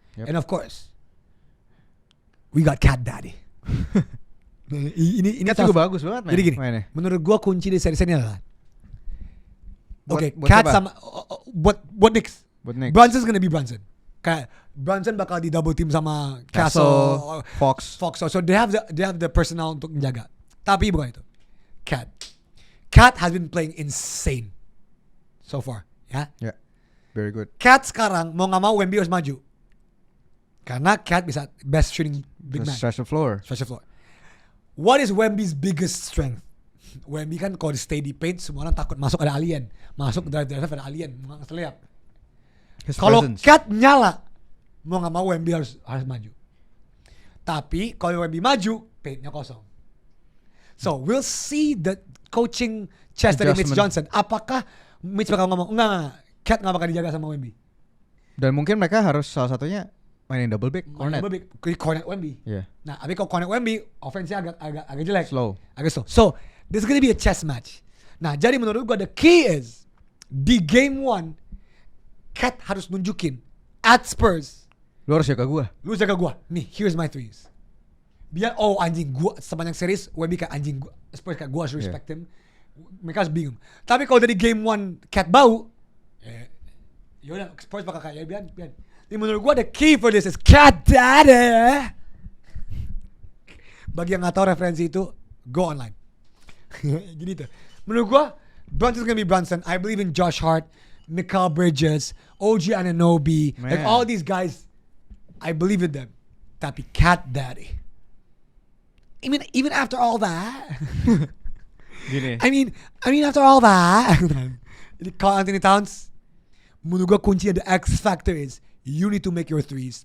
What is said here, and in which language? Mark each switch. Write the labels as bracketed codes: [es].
[en] And of course, we got Cat Daddy. [id] ini Cat juga bagus banget. Jadi gini, menurut gua kunci di seri ini adalah Cat sama buat Knicks. [en] Brunson's gonna be Brunson. [id] Kayak Brunson bakal di double team sama Castle, [en] Fox. So they have the personnel [id] untuk menjaga. Tapi bukan itu. [en] Cat has been playing insane so far, ya. Yeah, very good. [id] Cat sekarang mau nggak mau Wemby harus maju. Karena Cat bisa best shooting big man. [en] Stretch the floor. What is Wemby's biggest strength? [id] Wemby kan kalau di stay di paint semua orang takut masuk ada alien. Masuk drive ada alien, nggak terlihat. Kalau Cat nyala, mau nggak mau Wemby harus maju. Tapi kalau Wemby maju, paintnya kosong. [en] So we'll see the coaching chess [id] dari Mitch Johnson. Apakah Mitch bakal ngomong enggak, Cat nggak bakal dijaga sama Wemby. Dan mungkin mereka harus salah satunya mainin double big, cornet. Cornet Wemby. [en] Yeah. [id] Nah, tapi kalau cornet Wemby, offense-nya agak jelek. Agak slow. [en] So this is gonna be a chess match. [id] Nah, jadi menurut gua [en] the key is [id] di game 1 Cat harus nunjukin at Spurs. Lu harus jaga gua. Nih, [en] here's my threes. [id] Biar anjing gua sepanjang series Wemby kayak anjing gua. Spurs kayak gua harus [en] respect him. [id] Mereka harus bingung. Tapi kalau dari game 1 Cat bau, yaudah Spurs bakal kayak biar. Jadi menurut gua [en] the key for this is [id] Cat Daddy. Bagi yang nggak tahu referensi itu, go online. Jadi itu. Menurut gua [en] Brunson's gonna be Brunson. I believe in Josh Hart, Mikal Bridges, OG Anunoby, like all these guys, I believe in them. Tapi Cat Daddy. Even after all that, [id] Gini. [en] I mean after all that, jadi Karl Anthony Towns, [id] menurut gua kunci [en] the X factor is you need to make your threes.